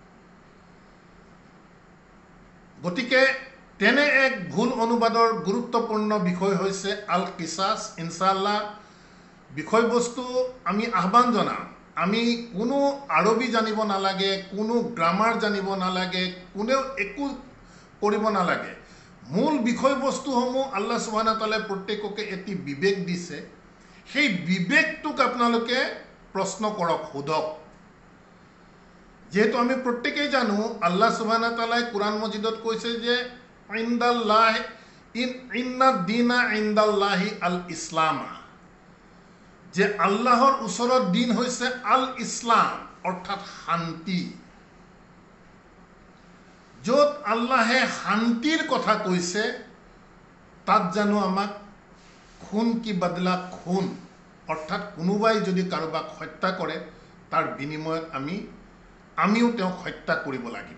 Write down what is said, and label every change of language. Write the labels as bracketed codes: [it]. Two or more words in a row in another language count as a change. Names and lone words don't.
[as] গতিকে তেনে এক ভুল অনুবাদৰ গুৰুত্বপূৰ্ণ বিষয় হৈছে আল কিছাছ। [ar] إن شاء الله [as] বিষয়বস্তু আমি আহ্বান জনাম, আমি কোনো আৰবী জানিব নালাগে, কোনো গ্ৰামাৰ জানিব নালাগে, কোনেও একো কৰিব নালাগে। মূল বিষয়বস্তুসমূহ [ar] الله سبحانه وتعالى [as] প্ৰত্যেককে এটি বিবেক দিছে, সেই বিবেকটোক আপোনালোকে প্ৰশ্ন কৰক, সোধক। যেহেতু আমি প্ৰত্যেকেই জানো [ar] الله سبحانه وتعالى [as] কোৰআন মজিদত কৈছে যে [ar] إن الدين عند الله الإسلام, [as] যে আল্লাহৰ ওচৰত দিন হৈছে [ar] الإسلام, [as] অৰ্থাৎ শান্তি। য'ত আল্লাহে শান্তিৰ কথা কৈছে তাত জানো আমাক [hi] ख़ून कि बदला ख़ून, [as] অৰ্থাৎ কোনোবাই যদি কাৰোবাক হত্যা কৰে তাৰ বিনিময়ত আমিও তেওঁক হত্যা কৰিব লাগিব।